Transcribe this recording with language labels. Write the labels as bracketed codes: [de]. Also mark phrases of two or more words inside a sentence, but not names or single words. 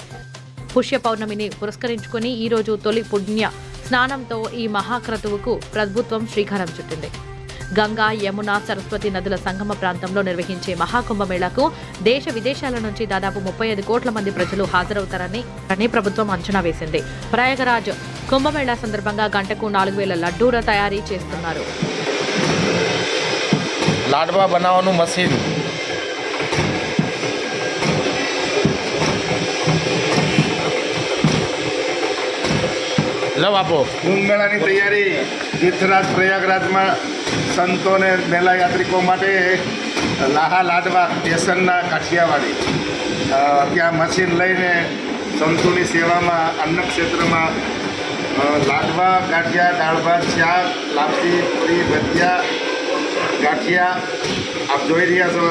[te] పుష్య పౌర్ణమిని పురస్కరించుకుని ఈ రోజు తొలి పుణ్య స్నానంతో ఈ మహాక్రతువుకు ప్రభుత్వం శ్రీకారం చుట్టింది. గంగా, యమున, సరస్వతి నదుల సంగమ ప్రాంతంలో నిర్వహించే మహాకుంభమేళాకు దేశ విదేశాల నుంచి దాదాపు 35 కోట్ల మంది ప్రజలు హాజరవుతారని ప్రభుత్వం అంచనా వేసింది. ప్రయాగరాజ్ కుంభమేళా సందర్భంగా గంటకు 4000 లడ్డూల తయారీ చేస్తున్నారు. [gu] લાડવા બનાવવાનું મશીન લવ આપો. કુંભ મેળાની તૈયારી તીર્થરાજ પ્રયાગરાજમાં સંતોને મેલા યાત્રિકો માટે લાહા લાડવા સ્ટેશનના કાઠિયાવાડી ત્યાં મશીન લઈને સંતોની સેવામાં અન્ન ક્ષેત્રમાં લાડવા, ગાંઠિયા, દાળ ભાત, શાક, લાપસી, પૂરી, ભજીયા, ગાંઠિયા આપ જોઈ રહ્યા છો.